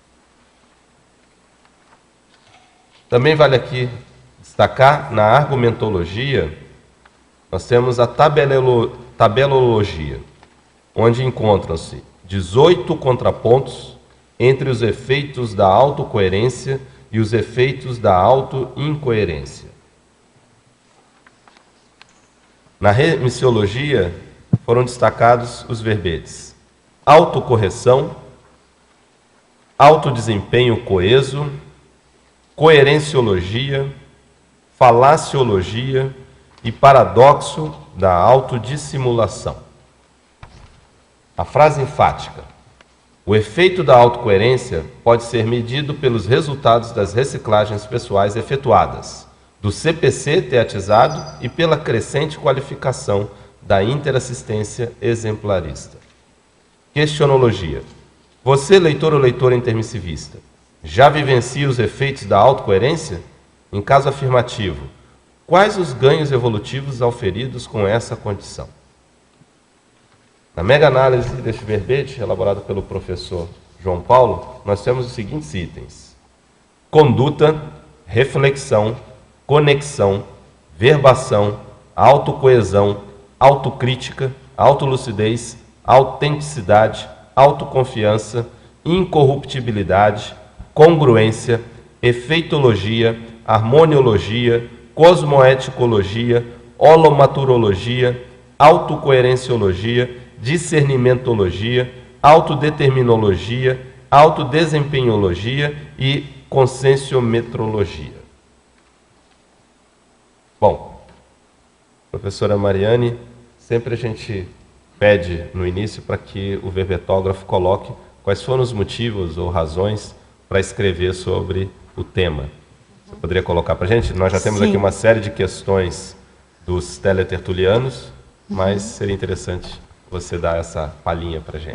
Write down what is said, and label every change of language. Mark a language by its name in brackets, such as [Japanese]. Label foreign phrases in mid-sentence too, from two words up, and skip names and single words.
[Portuguese] Também vale aqui destacar, na argumentologia, nós temos a tabelologia, onde encontram-se 18 contrapontos entre os efeitos da autocoerência e os efeitos da autoincoerência. Na remissiologia, foram destacados os verbetes autocorreção, autodesempenho coeso, coerenciologia, falaciologia e paradoxo da autodissimulação. A frase enfática. O efeito da autocoerência pode ser medido pelos resultados das reciclagens pessoais efetuadas, do CPC teatizado e pela crescente qualificação da interassistência exemplarista. Questionologia. Você, leitor ou leitora intermissivista, já vivencia os efeitos da autocoerência? Em caso afirmativo, quais os ganhos evolutivos auferidos com essa condição? Na mega-análise deste verbete, elaborado pelo professor João Paulo, nós temos os seguintes itens: conduta, reflexão, conexão, verbação, autocoesão, autocrítica, autolucidez, autenticidade, autoconfiança, incorruptibilidade, congruência, efeitologia, harmoniologia, cosmoeticologia, holomaturologia, autocoerenciologia, discernimentologia, autodeterminologia, autodesempenhologia e conscienciometrologia. Bom, professora Mariane, sempre a gente pede no início para que o verbetógrafo coloque quais foram os motivos ou razões para escrever sobre o tema. Você poderia colocar para a gente? Nós já temos aqui uma série de questões dos teletertulianos, mas seria interessante você dar essa palhinha para a gente.